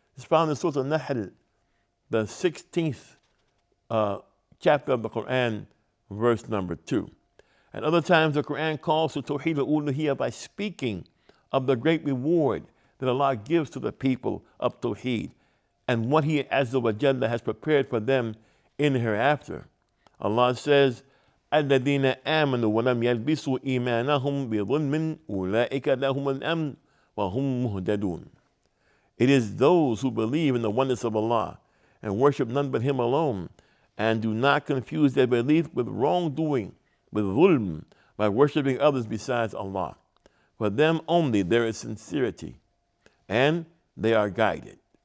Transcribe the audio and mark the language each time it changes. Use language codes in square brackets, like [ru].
[en] It's found in Surah Al-Nahl, the 16th chapter of the Quran, verse number 2. At other times, the Quran calls to Tawheed al-Uluhiyyah by speaking of the great reward that Allah gives to the people of Tawheed and what He Azza wa Jalla has prepared for them in hereafter. Allah says, [ar] الَّذِينَ آمَنُوا وَلَمْ يَلْبِسُوا إِيمَانَهُمْ بِظُلْمٍ أُولَٰئِكَ لَهُمُ الْأَمْنُ وَهُمْ مُهْتَدُونَ. [en] It is those who believe in the oneness of Allah and worship none but Him alone, and do not confuse their belief with wrongdoing, with dhulm, by worshiping others besides Allah. For them only there is sincerity, and they are guided.